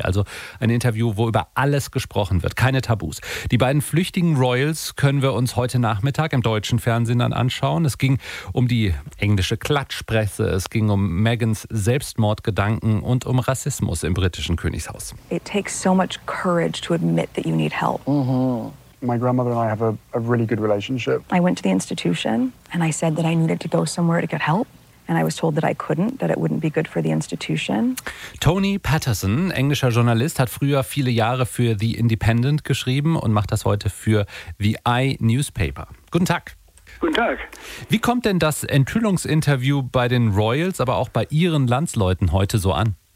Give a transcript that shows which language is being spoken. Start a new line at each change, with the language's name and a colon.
German: Also ein Interview, wo über alles gesprochen wird, keine Tabus. Die beiden flüchtigen Royals können wir uns heute Nachmittag im deutschen Fernsehen dann anschauen. Es ging um die englische Klatschpresse, es ging um Meghans Selbstmordgedanken und um Rassismus im britischen Königshaus.
English: It takes so much courage to admit that you need help. Mm-hmm. My grandmother and I have a really good relationship. I went to the institution and I said that I needed to go somewhere to get help. And I was told that I couldn't, that it wouldn't be good for the institution.
German: Tony Patterson, englischer Journalist, hat früher viele Jahre für The Independent geschrieben und macht das heute für The I Newspaper. Guten Tag. Guten Tag. Wie kommt denn das Enthüllungsinterview bei den Royals, aber auch bei Ihren Landsleuten heute so an?